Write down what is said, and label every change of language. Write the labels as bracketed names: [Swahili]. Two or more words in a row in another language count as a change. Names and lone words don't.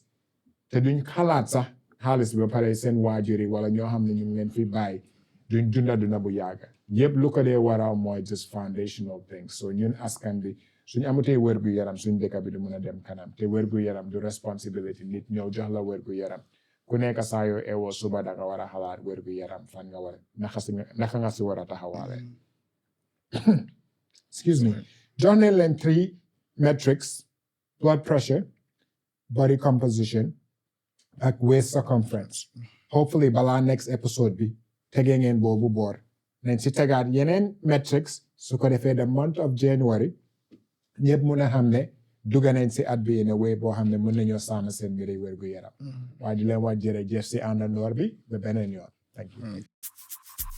[Wolof] te duñ xalaat sax xaalis bi ba pare seen waajur yi wala ñoo xam ne ñu ngi leen fi bàyyi duñ dunda bu yàgga yëpp lu ko dee waral mooy [English] just foundational things [Wolof] so ñun askan bi suñ amutee wérgu yaram suñ dëkk bi du mun a dem kanam te wérgu yaram du responsibility nit ñëw jox la wérgu yaram ku nekk saa yoo eewoo suba da nga war a xalaat wérgu yaram fan nga war naka nga si war a taxawaale [English] excuse me [Wolof] jox nañ leen 3 [English] metrics blood pressure body composition [Wolof] ak [English] waist circumference [Wolof] hopefully balaa [English] next episode [Wolof] bi tegee ngeen boobu boor nañ si tegaat yeneen metrics su ko defee [English] the month of January [Wolof] ñëpp mun a xam ne dugga nañ si at bi [English] in a way [Wolof] boo xam ne mën nañoo sàmm seen mbiri wérgu yaram waaye di leen wax jërëjëf si àndandoor bi ba beneen yoon [English] thank you